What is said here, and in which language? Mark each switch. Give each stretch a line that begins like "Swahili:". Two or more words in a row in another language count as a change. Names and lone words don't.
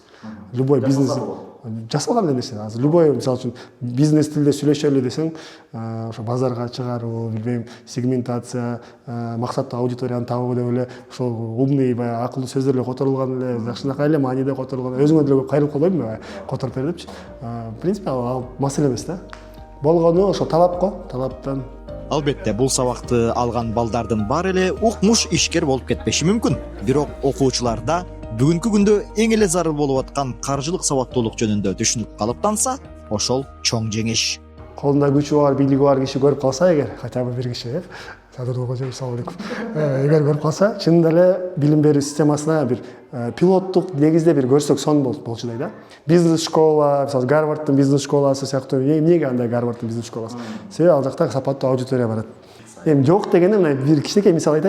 Kyrgyz: Любой бизнес жасалган эле нерсе. Азыр любой, мисалы үчүн, бизнес тилде сүйлөшөлү десең, ошо базарга чыгаруу, билбейм, сегментация, максаттуу аудиторияны табуу деп эле ошол умный, баягы акылдуу сөздөр эле которулган эле, жакшынакай эле мааниде которулган. Өзүңө деле көп кайрылып калбайбы, которуп бер депчи.
Russian: В принципе,
Kyrgyz: ал маселе эмес да. Болгону ошо талап го, талаптан. Албетте, бул сабакты алган балдардын баары эле укмуш ишкер болуп кетпеши мүмкүн. Бирок окуучуларда бүгүнкү күндө эң эле зарыл болуп аткан каржылык сабаттуулук жөнүндө түшүнүк калыптанса, ошол чоң жеңиш. Колунда күчү бар, бийлиги бар киши көрүп калса эгер,
Russian: хотя бы
Kyrgyz: бир киши, Садыр Кожоев,
Arabic: салам алейкум.
Kyrgyz: Эгер көрүп калса, чынында эле билим берүү системасына бир пилоттук негизде бир көрсөк сон болчудай да. Бизнес школа, мисалы Гарварддын бизнес школасы сыяктуу, эмнеге андай Гарварддын бизнес школасы? Себеби ал жакта сапаттуу аудитория барат. Эми жок дегенде мына бир кичинекей мисал айтайын.